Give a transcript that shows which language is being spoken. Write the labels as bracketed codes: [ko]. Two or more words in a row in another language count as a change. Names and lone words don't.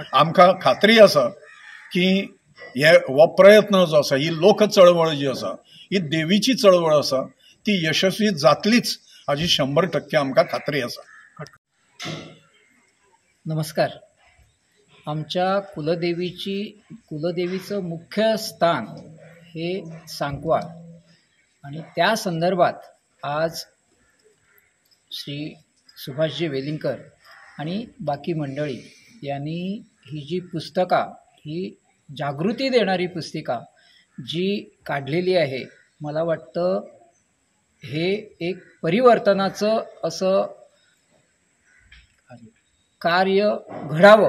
[kok] आमकां खात्री आसा की हो प्रयत्न जो आसा, ही लोक चळवळ जी आसा, ही देवीची चळवळ आसा, ती यशस्वी जातलीच हाची 100% आमकां खात्री आसा। [mr] नमस्कार। आमच्या कुलदेवीचं मुख्य स्थान हे सांकवाळ आणि त्या संदर्भात आज श्री सुभाषजी वेलिंकर आणि बाकी मंडळी यांनी ही जी पुस्तका, ही जागृती देणारी पुस्तिका जी काढलेली आहे, मला वाटतं हे एक परिवर्तनाचं असं कार्य घडावं।